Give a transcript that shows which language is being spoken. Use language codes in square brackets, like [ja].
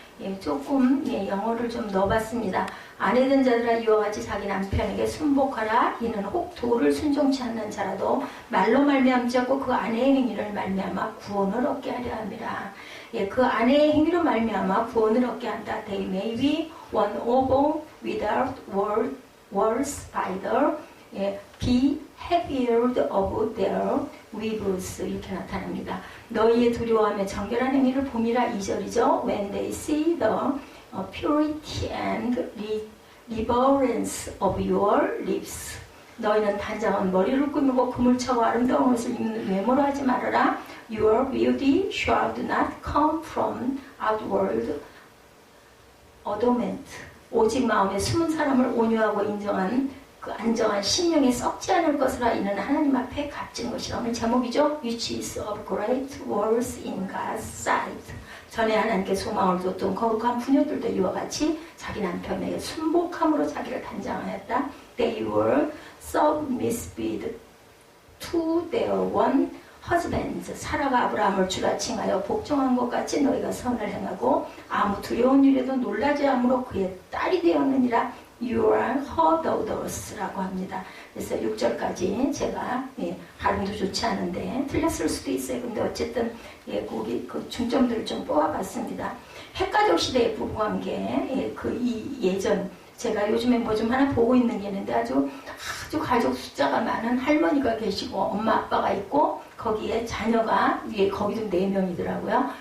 [ko] 예, 조금 영어를 좀 넣어봤습니다. 아내된 자들아 이와 같이 자기 남편에게 순복하라. 이는 혹 도를 순종치 않는 자라도 말로 말미암지 않고 그 아내의 행위를 말미암아 구원을 얻게 하려 함이라. 예, 그 아내의 행위로 말미암아 구원을 얻게 한다. [en] They may be won over without words either. [ko] 예, [en] be heavier of their weavers [ko] 이렇게 나타납니다. 너희의 두려워하며 정결한 행위를 봄이라 2절이죠. [en] When they see the purity and reverence of your lips. [ko] 너희는 단장한 머리를 꾸미고 금을 차고 아름다운 옷을 입는 외모로 하지 말아라. [en] Your beauty should not come from outward adornment. [ko] 오직 마음에 숨은 사람을 온유하고 인정한 그 안정한 심령에 썩지 않을 것이라. 이는 하나님 앞에 값진 것이라. 오늘 제목이죠. [en] Which is of great worth in God's sight. [ko] 전에 하나님께 소망을 줬던 거룩한 부녀들도 이와 같이 자기 남편에게 순복함으로 자기를 단장하였다. [en] They were submissive to their one husband. [ko] 사라가 아브라함을 주라 칭하여 복종한 것 같이 너희가 선을 행하고 아무 두려운 일에도 놀라지 않으므로 그의 딸이 되었느니라. [en] You are her daughters [ko] 라고 합니다. 그래서 6절까지 제가 발음도 좋지 않은데 틀렸을 수도 있어요. 근데 어쨌든 거기 그 중점들을 좀 뽑아봤습니다. 핵가족 시대의 부부관계, 이 예전 제가 요즘에 뭐 좀 하나 보고 있는 게 있는데 아주 가족 숫자가 많은 할머니가 계시고 엄마 아빠가 있고 거기에 자녀가 위에 거기도 4명이더라고요.